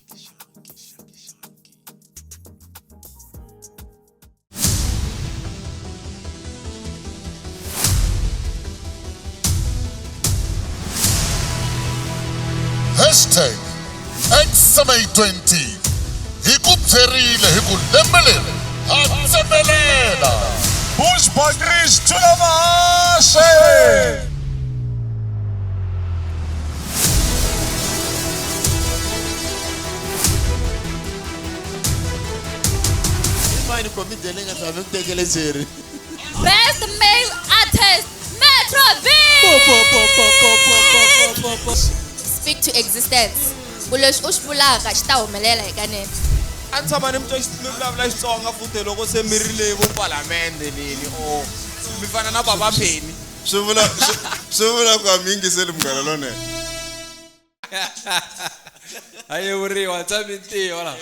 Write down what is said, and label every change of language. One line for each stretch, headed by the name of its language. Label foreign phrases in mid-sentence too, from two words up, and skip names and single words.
Tsonga: Hashtag XMA20 hi ku pferile hi ku lembelela ha tsemelela Bushbuckridge
English: to the
Tsonga: Mahashe.
English: Best male artist, Metro V. Speak to existence.
Tsonga: Buleswi u xi vulaka xi ta humelela eka nene. A ni tshama ni mi twa vulavula Xitsonga futhi loko se mi ri le vo palamende leni o mi fana na Baba Pheni. Swi vula ku mi yingiseli munghana lonene. Hayi vuriwa tshami ntiyo la.